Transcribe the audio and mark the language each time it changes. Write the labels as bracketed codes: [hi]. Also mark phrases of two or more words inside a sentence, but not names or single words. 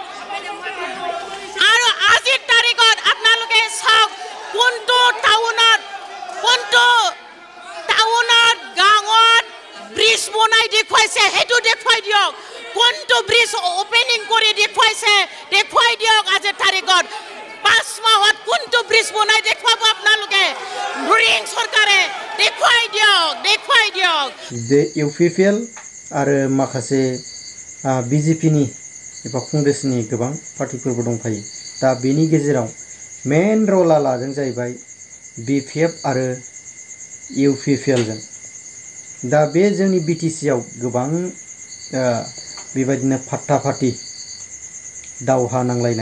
[as] আৰু আজিৰ তাৰিখত আপোনালোকে চাওক কোনটো টাউনত গাঁৱত ব্ৰিজ বনাই দেখুৱাইছে সেইটো দেখুৱাই দিয়ক কোনটো [en] bridge opening [as] কৰি দেখুৱাই দিয়ক আজিৰ তাৰিখত 5 মাহত কোনটো ব্ৰিজ বনাই দেখুৱাব আপোনালোকে ভৰিং চৰকাৰে দেখুৱাই দিয়ক [brx] যে ইউপিপিএল आरो माखासे बिजेपिनि एबा कंग्रेसनि गोबां पार्टिफोरबो दंफायो दा बेनि गेजेराव मेन रला लादों जाहैबाय बिपिएफ आरो इउपिपिएलजों दा बे जोंनि बिटिसिआव गोबां बेबायदिनो फाट्टा-फाट्टि दावहा नांलायनाय